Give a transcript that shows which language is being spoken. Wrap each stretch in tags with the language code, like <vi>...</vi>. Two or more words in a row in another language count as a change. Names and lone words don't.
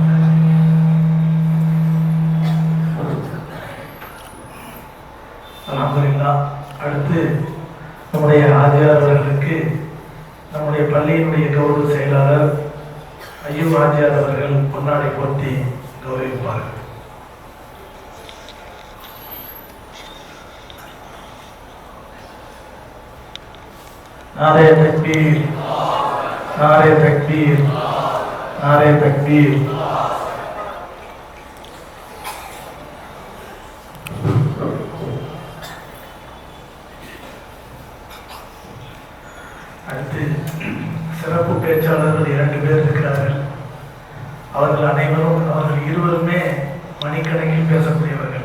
<ta>அல்ஹம்துலில்லாஹ். அடுத்து நம்முடைய ஆஜியார் அவர்களுக்கு நம்முடைய பள்ளியினுடைய கௌரவ செயலாளர் ஐயூப் ஆஜியார் அவர்கள் பொன்னாடை போர்த்தி கௌரவிப்பார்கள்.</ta> <ur>نعرہ تکبیر، نعرہ تکبیر، نعرہ تکبیر.</ur> <ta>அடுத்து சிறப்பு பேச்சாளர்கள் 2 பேர் இருக்கிறார்கள். அவர்கள் இருவருமே மணிக்கணக்கில் பேசக்கூடியவர்கள்.</ta>